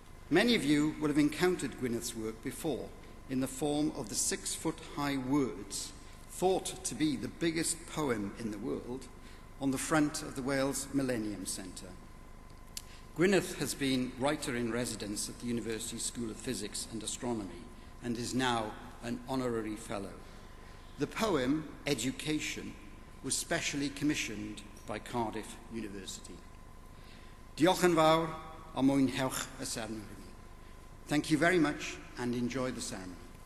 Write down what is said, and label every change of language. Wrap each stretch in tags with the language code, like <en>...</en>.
<en>Many of you will have encountered Gwyneth's work before in the form of the 6-foot-high words, thought to be the biggest poem in the world, on the front of the Wales Millennium Centre. Gwyneth has been writer-in-residence at the University School of Physics and Astronomy and is now an honorary fellow. The poem, Education, was specially commissioned by Cardiff University.</en> <cy>Diolch yn fawr a mwynhewch y seremoni.</cy> <en>Thank you very much and enjoy the ceremony.</en>